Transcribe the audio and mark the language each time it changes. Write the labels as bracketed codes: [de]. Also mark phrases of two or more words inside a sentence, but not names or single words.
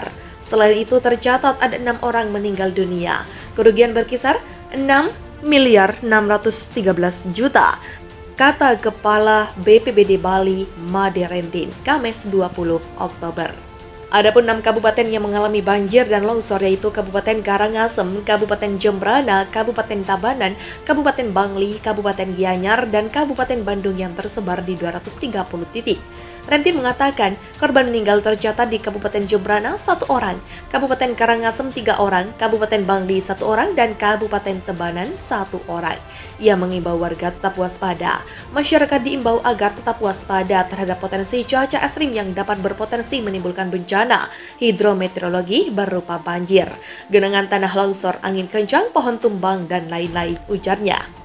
[id] Selain itu tercatat ada 6 orang meninggal dunia. Kerugian berkisar 6 miliar 613 juta, kata Kepala BPBD Bali, Made Rentin, Kamis 20 Oktober. Adapun 6 kabupaten yang mengalami banjir dan longsor yaitu Kabupaten Karangasem, Kabupaten Jembrana, Kabupaten Tabanan, Kabupaten Bangli, Kabupaten Gianyar, dan Kabupaten Bandung yang tersebar di 230 titik. Rentin mengatakan korban meninggal tercatat di Kabupaten Jembrana 1 orang, Kabupaten Karangasem 3 orang, Kabupaten Bangli 1 orang, dan Kabupaten Tabanan 1 orang. Ia mengimbau warga tetap waspada. Masyarakat diimbau agar tetap waspada terhadap potensi cuaca ekstrim yang dapat berpotensi menimbulkan bencana hidrometeorologi berupa banjir, genangan tanah longsor, angin kencang, pohon tumbang, dan lain-lain, ujarnya.